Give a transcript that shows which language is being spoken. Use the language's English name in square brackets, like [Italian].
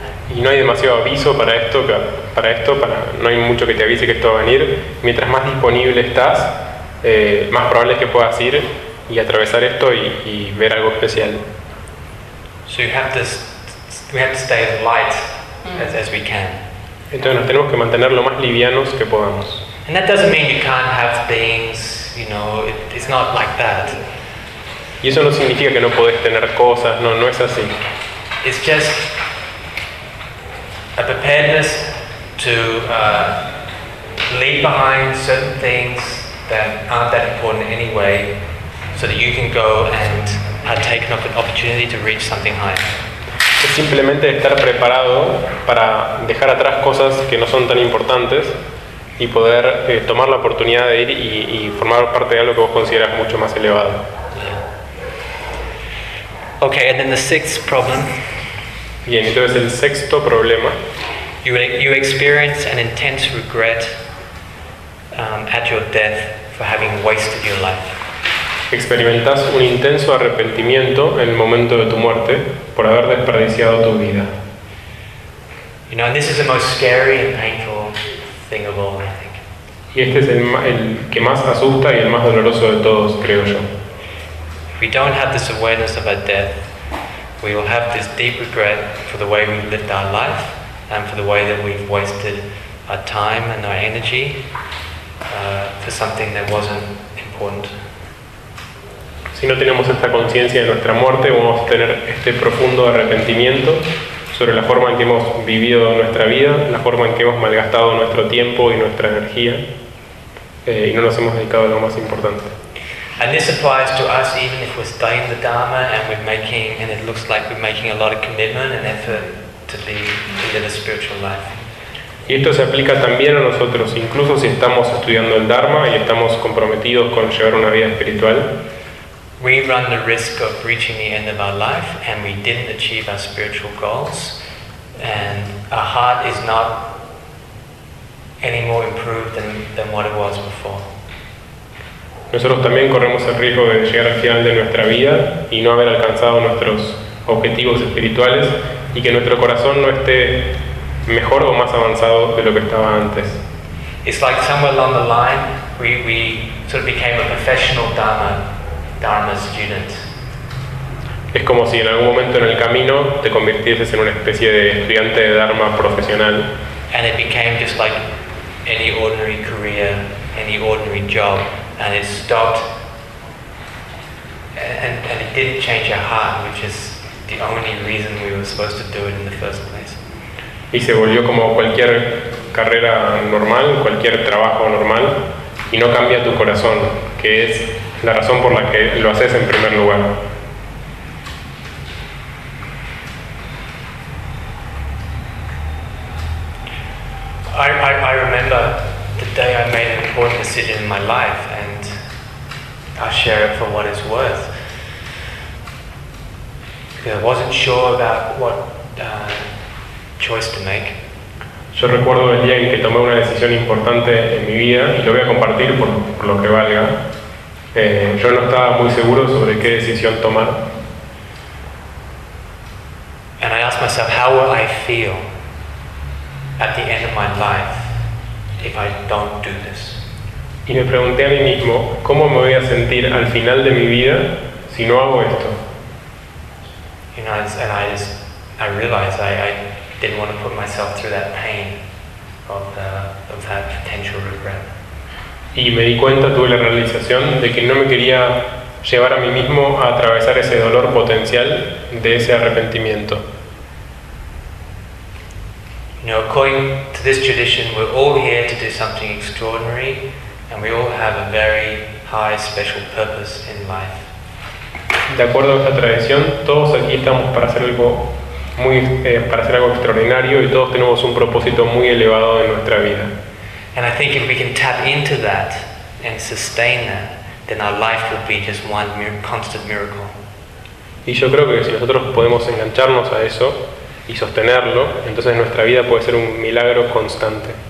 [Spanish] Y no hay demasiado aviso para esto, no hay mucho que te avise que esto va a venir. Mientras más disponible estás, más probable es que puedas ir y atravesar esto y ver algo especial. [English] So we have to stay as light as we can. [Spanish] Entonces nos tenemos que mantener lo más livianos que podamos. [English] And that doesn't mean you can't have things, you know, it's not like that. [Spanish] Y eso no significa que no podés tener cosas, no es así. [English] It's just a preparedness to leave behind certain things that aren't that important anyway, so that you can go and take an opportunity to reach something higher. [Spanish] Es simplemente estar preparado para dejar atrás cosas que no son tan importantes y poder tomar la oportunidad de ir y formar parte de algo que vos consideras mucho más elevado. [English] Okay, and then the sixth problem. [Spanish] Bien, entonces el sexto problema. [English] You experience an intense regret at your death for having wasted your life. [Spanish] Experimentas un intenso arrepentimiento en el momento de tu muerte por haber desperdiciado tu vida. [English] You know, and this is the most scary and painful thing of all, I think. [Spanish] Y este es el que más asusta y el más doloroso de todos, creo yo. [English] If we don't have this awareness of our death, we will have this deep regret for the way we've lived our life and for the way that we've wasted our time and our energy for something that wasn't important. [Spanish] Si no tenemos esta conciencia de nuestra muerte, vamos a tener este profundo arrepentimiento sobre la forma en que hemos vivido nuestra vida, la forma en que hemos malgastado nuestro tiempo y nuestra energía, y no nos hemos dedicado a lo más importante. [English] And this applies to us even if we're studying the Dharma and it looks like we're making a lot of commitment and effort to live a spiritual life. [Spanish] Y esto se aplica también a nosotros, incluso si estamos estudiando el Dharma y estamos comprometidos con llevar una vida espiritual. [English] We run the risk of reaching the end of our life and we didn't achieve our spiritual goals, and our heart is not any more improved than what it was before. [Spanish] Nosotros también corremos el riesgo de llegar al final de nuestra vida y no haber alcanzado nuestros objetivos espirituales y que nuestro corazón no esté mejor o más avanzado de lo que estaba antes. [English] It's like somewhere along the line we sort of became a professional dharma student. [Spanish] Es como si en algún momento en el camino te convirtieses en una especie de estudiante de dharma profesional. [English] And it became just like any ordinary career, any ordinary job, and it stopped. And it didn't change our heart, which is the only reason we were supposed to do it in the first place. [Spanish] Y se volvió como cualquier carrera normal, cualquier trabajo normal, y no cambia tu corazón, que es la razón por la que lo haces en primer lugar. [English] I remember the day I made an important decision in my life, and I'll share it for what it's worth. I wasn't sure about what choice to make. [Spanish] Yo recuerdo el día en que tomé una decisión importante en mi vida y lo voy a compartir por lo que valga. Yo no estaba muy seguro sobre qué decisión tomar. [English] And I asked myself, how will I feel at the end of my life if I don't do this? [Spanish] Y me pregunté a mí mismo, ¿cómo me voy a sentir al final de mi vida si no hago esto? [English] You know, and I realized I didn't want to put myself through that pain of that potential regret. [Spanish] Y me di cuenta, tuve la realización de que no me quería llevar a mí mismo a atravesar ese dolor potencial de ese arrepentimiento. [English] You know, according to this tradition, we're all here to do something extraordinary, and we all have a very high special purpose in life. [Spanish] De acuerdo a esta tradición, todos aquí estamos para hacer algo muy para hacer algo extraordinario y todos tenemos un propósito muy elevado en nuestra vida. [English] And I think if we can tap into that and sustain that, then our life will be just one constant miracle. [Spanish] Y yo creo que si nosotros podemos engancharnos a eso y sostenerlo, entonces nuestra vida puede ser un milagro constante.